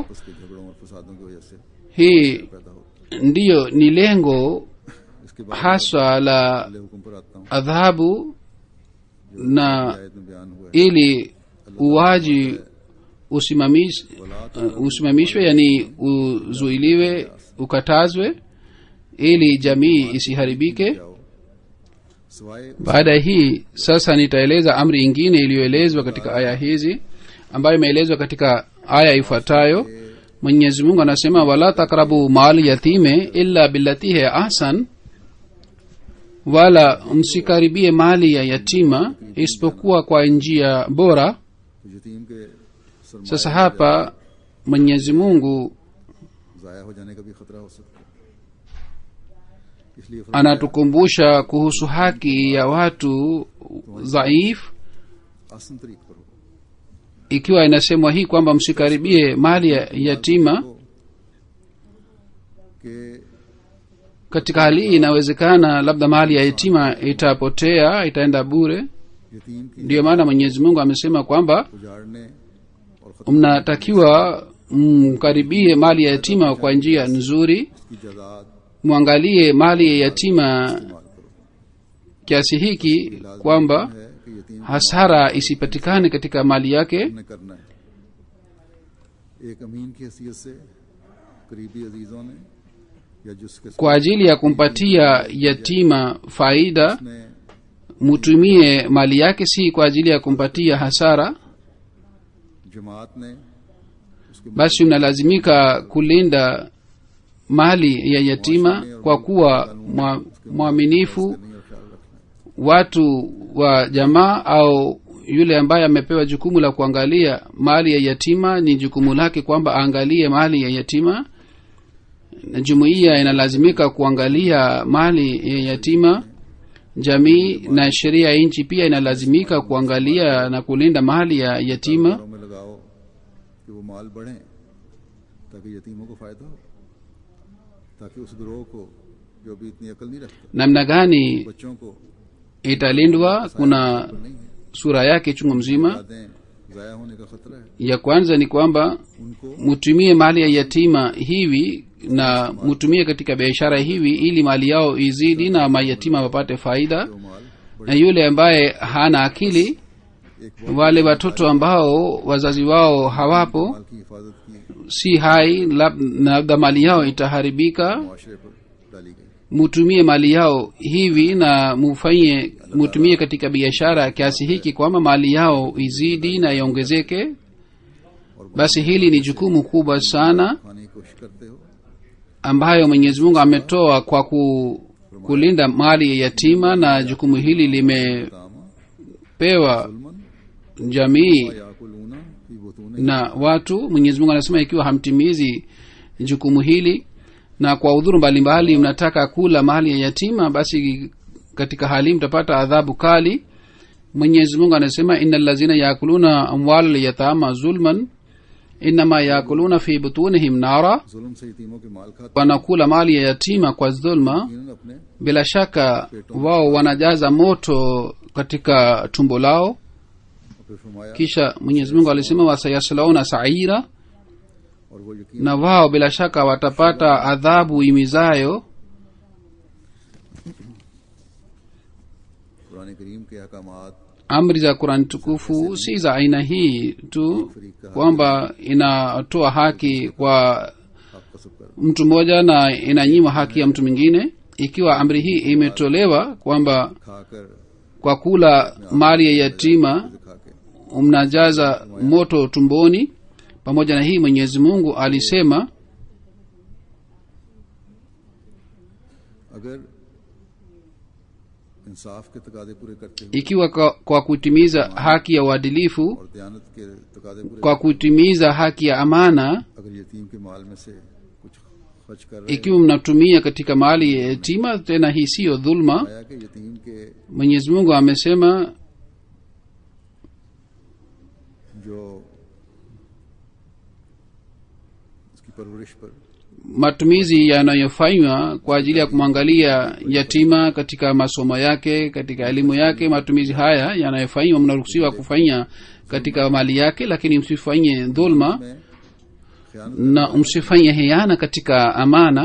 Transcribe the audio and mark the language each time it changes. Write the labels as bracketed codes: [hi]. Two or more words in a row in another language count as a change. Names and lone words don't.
[ur] اس کے جھگڑوں اور فسادوں کی وجہ سے [sw] hii [ur] پیدا ہوتا [sw] ndiyo ni lengo [ur] ہے۔ اس کے بعد [sw] haswa la [ur] اگلے حکم پر آتا ہوں [sw] adhabu, na [ur] آیت میں بیان ہوا ہے [sw] ili uwaji usimamishwe, yani uzuiliwe, ukatazwe, ili jamii isiharibike. [ur] جاؤ سوائے [sw] Baada ya hii sasa nitaeleza amri ingine iliyoelezwa katika aya hizi, ambayo imeelezwa katika aya ifuatayo. Mwenyezi Mungu anasema, [ar] ولا تقربوا مال اليتيم إلا بالتي هي أحسن, [sw] wala msikaribie mali ya yatima isipokuwa kwa njia bora. [ur] یتیم کے سرمائے [sw] Sasa hapa Mwenyezi Mungu [ur] ضائع ہو جانے کا بھی خطرہ ہو سکتا ہے، اس لیے [sw] anatukumbusha kuhusu haki ya watu dhaifu, [ur] احسن طریق پر ہو [sw] ikiwa inasemwa hii kwamba msikaribie mali ya yatima. [ur] कि [sw] Katika hali hii inawezekana labda mali ya yatima itapotea, itaenda bure. [ur] یتیم کی [sw] Ndiyo maana Mwenyezi Mungu amesema kwamba [ur] اجاڑنے اور ختم [sw] mnatakiwa mkaribie mali ya yatima kwa njia nzuri, [ur] کی جائیداد [sw] mwangalie mali ya yatima [ur] استعمال کرو. [sw] kiasi hiki [ur] लाजमी [sw] kwamba [ur] ہے کہ یتیم [sw] hasara isipatikane katika mali yake. [ur] نے کرنا ہے. ایک امین کی حیثیت سے قریبی عزیزوں نے یا جس کے [sw] Kwa ajili ya kumpatia yatima faida, [ur] ने [sw] mutumie mali yake, si kwa ajili ya kumpatia hasara. [ur] جماعت نے اس کے [sw] Basi mnalazimika kulinda mali ya yatima kwa kuwa mwaminifu. [ur] نہیں اور خیال رکھنا ہے. [sw] Watu wa jamaa au yule ambaye amepewa jukumu la kuangalia mali ya yatima, ni jukumu lake kwamba aangalie mali ya yatima, na jumuiya inalazimika kuangalia mali ya yatima. Jamii na sheria ya nchi pia inalazimika kuangalia na kulinda mali ya yatima. [ur] کاروباروں میں لگاؤ کہ وہ مال بڑھے تاکہ یتیموں کو فائدہ ہو، تاکہ اس گروہ کو جو ابھی اتنی عقل نہیں رکھتا, [sw] Namna gani [ur] بچوں کو [sw] italindwa? Kuna [ur] نہیں ہے, [sw] sura yake chungu mzima. [ur] یادیں ضائع ہونے کا خطرہ ہے. [sw] Ya kwanza ni kwamba [ur] ان کو [sw] mutumie mali ya yatima hivi na mutumie katika biashara hivi, ili mali yao izidi na mayatima wapate faida. [ur] جو مال [sw] Na yule ambaye hana akili, [ur] एक [sw] wale watoto ambao wazazi wao hawapo, [ur] مال کی حفاظت کی [sw] si hai, labda mali yao itaharibika, [ur] معاشرے پر ڈالی گئی. [sw] mutumie mali yao hivi na mutumie katika biashara kiasi hiki kwamba mali yao izidi na iongezeke. Basi hili ni jukumu kubwa sana [ur] کھانے کی کوشش کرتے ہو, [sw] ambayo Mwenyezi Mungu ametoa kwa kulinda mali ya yatima, na jukumu hili limepewa [ar] जुल्मन [sw] jamii [ar] يأكلون في بطونهم, [sw] na watu. Mwenyezi Mungu anasema ikiwa hamtimizi jukumu hili na kwa udhuru mbalimbali mnataka kula mali ya yatima, basi katika hali mtapata adhabu kali. Mwenyezi Mungu anasema, [ar] إن الذين يأكلون أموال اليتامى ظلما إنما يأكلون في بطونهم نارا, [ur] ظلم سے یتیموں کے مال کھاتے [sw] wanakula mali ya yatima kwa dhulma, [ur] ہیں، اپنے [sw] bila shaka wao wanajaza moto katika tumbo lao. [ur] پھر فرمایا [sw] kisha mwenyezi mungu alisema [ar] وسيصلون سعيرا [ur] اور وہ یقین [sw] na wao bila shaka watapata adhabu imizayo [ur] قرآن کریم کے احکامات [sw] amri za Qur'an tukufu si za aina hii tu kwamba inatoa haki kwa [ur] آپ کسب کر [sw] mtu mmoja na inanyima haki ya mtu mwingine. Ikiwa amri hii imetolewa kwamba [ur] खाकर [sw] kwa kula mali ya yatima [ur] کھا کے [sw] mnajaza moto tumboni, pamoja na hii Mwenyezi Mungu alisema [ur] اگر انصاف کے تقاضے پورے کرتے ہوئے [sw] ikiwa kwa kutimiza haki ya uadilifu, [ur] اور دیانت کے تقاضے پورے [sw] kwa kutimiza haki ya amana, [ur] اگر یتیم کے مال میں سے کچھ خرچ کر رہے [sw] ikiwa mnatumia katika mali ya yatima, tena hii siyo dhulma. [ur] آیا کہ یتیم کے [sw] Mwenyezi Mungu amesema [ur] جو اس کی پرورش پر [sw] matumizi yanayofanywa kwa ajili ya kumwangalia yatima katika masomo yake, katika elimu yake, matumizi haya yanayofanywa mnaruhusiwa kufanya katika mali yake, lakini msifanye dhulma [ur] میں خیانت [sw] na msifanye hiana katika amana.